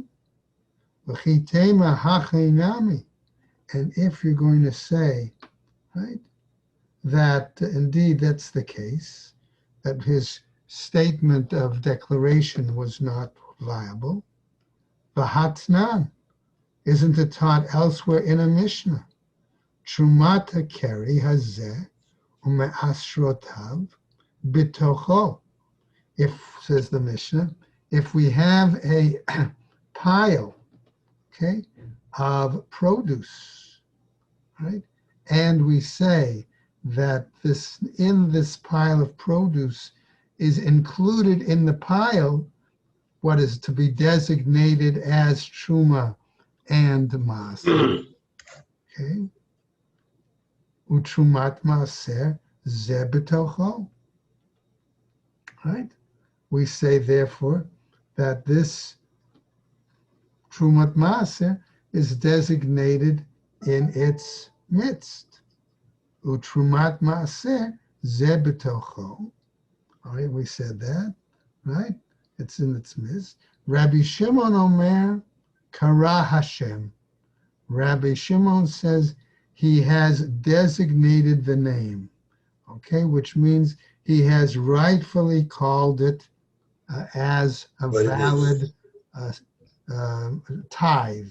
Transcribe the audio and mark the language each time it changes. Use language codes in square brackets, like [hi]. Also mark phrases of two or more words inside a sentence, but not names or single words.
[he] וכי תימא הכא נמי, [en] and if you're going to say, right, that indeed that's the case, that his statement of declaration was not viable, v'hatnan, isn't it taught elsewhere in a Mishnah? [he] תרומת הכרי הזה ומעשרותיו בתוכו. [en] If, says the Mishnah, if we have a pile, okay, of produce, right, and we say that this, in this pile of produce is included in the pile what is to be designated as truma and maaser. [he] Okay, ותרומת מעשר זה בתוכו. [en] Right. We say therefore that this [he] תרומת מעשר [en] is designated in its midst. [he] ותרומת מעשר זה בתוכו. [en] All right, we said that, right? It's in its midst. [he] רבי שמעון אומר קרא השם. [en] Rabbi Shimon says he has designated the name, okay, which means he has rightfully called it as a valid tithe.